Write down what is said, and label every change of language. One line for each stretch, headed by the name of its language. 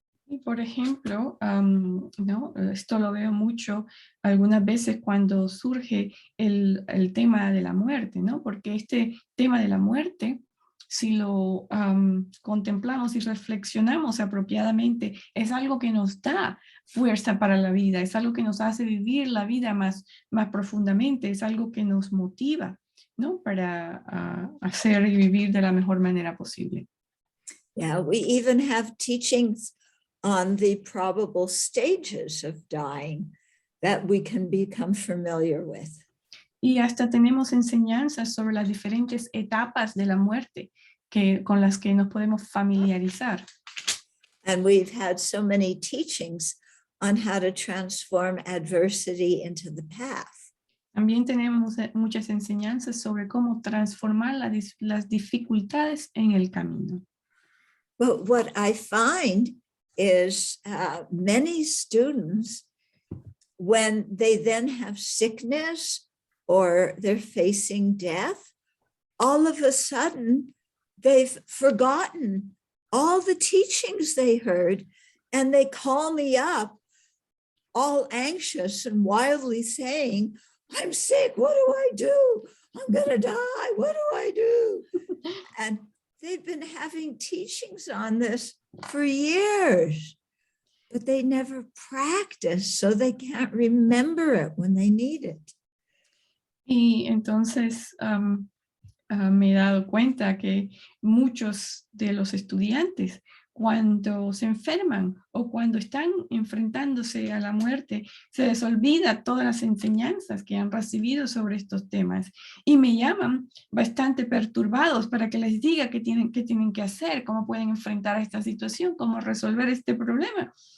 Spanish: Y por ejemplo, ¿no? Esto lo veo mucho algunas veces cuando surge el tema de la muerte, ¿no? Porque este tema de la muerte, si lo contemplamos y reflexionamos apropiadamente, es algo que nos da fuerza para la vida, es algo que nos hace vivir la vida más profundamente, es algo que nos motiva, ¿no? Para hacer y vivir de la mejor manera posible.
English: Yeah, we even have teachings on the probable stages of dying that we can become familiar with.
Spanish: Y hasta tenemos enseñanzas sobre las diferentes etapas de la muerte con las que nos podemos familiarizar.
English: And we've had so many teachings on how to transform adversity into the path.
Spanish: También tenemos muchas enseñanzas sobre cómo transformar las dificultades en el camino.
English: But what I find is many students, when they then have sickness or they're facing death, all of a sudden they've forgotten all the teachings they heard, and they call me up all anxious and wildly saying, I'm sick, what do I do? I'm gonna die, what do I do? And they've been having teachings on this for years, but they never practice, so they can't remember it when they need it.
Spanish: Y entonces me he dado cuenta que muchos de los estudiantes, cuando se enferman o cuando están enfrentándose a la muerte, se les olvida todas las enseñanzas que han recibido sobre estos temas y me llaman bastante perturbados para que les diga qué tienen que hacer, cómo pueden enfrentar esta situación, cómo resolver este problema.